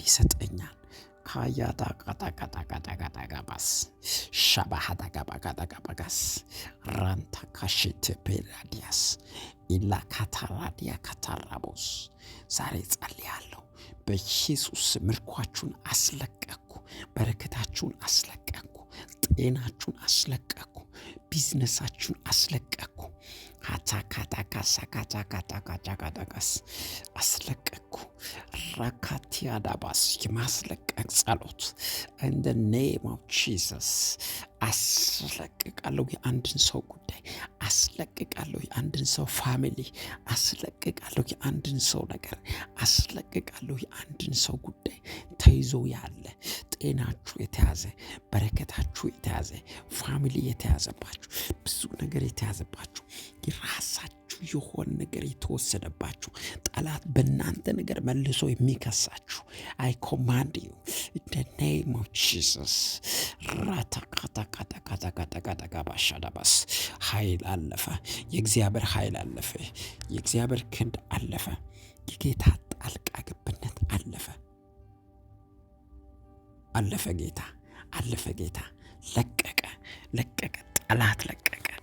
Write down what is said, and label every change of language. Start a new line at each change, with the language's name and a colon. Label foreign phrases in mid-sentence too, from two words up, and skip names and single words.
Amharic: ይሰጠኛል። ካያታ ቃጣቃጣቃጣቃጣቃባስ ሻባሃዳጋባጋዳጋባጋስ ራንታ ካሽቴ ፔራዲያስ ኢላ ካታራዲያ ካታራቦስ ዛሬ ጸልያለሁ። በኢየሱስ ምርኳችሁን አስለቀቅኩ። በረከታችሁን አስለቀቅኩ። ጤናችሁን አስለቀቅኩ። ቢዝነሳችሁን አስለቀቅኩ። ካታካታካሳካታካታካታካስ አስለቀቅኩ። ራካቲያዳባስ የማስለቀቅ ጸሎት
English: in the name of Jesus
Amharic: አስለቅቃለሁ። የአንድን ሰው ጉዳይ አስለቅቃለሁ። የአንድን ሰው ፋሚሊ አስለቅቃለሁ። የአንድን ሰው ነገር አስለቅቃለሁ። የአንድን ሰው ጉዳይ ተይዞ ያለ ጤናችሁ የተያዘ፣ በረከታችሁ የተያዘ፣ ፋሚሊ የተያዘባችሁ፣ ብዙ ነገር የተያዘባችሁ፣ የራሳችሁ የሆነ ነገር የተወሰደባችሁ፣ ጠላት በእናንተ ነገር መልሶ የሚከሳችሁ
English: I command you in the name of Jesus
Amharic: ራታካታካታካታካታካባሻዳባስ ኃይል አለፈ። የእግዚአብሔር ኃይል አለፈ። የእግዚአብሔር ክንድ አለፈ። የጌታ ጣልቃ ገብነት አለፈ። ጌታ ለቀቀ። ጠላት ለቀቀ።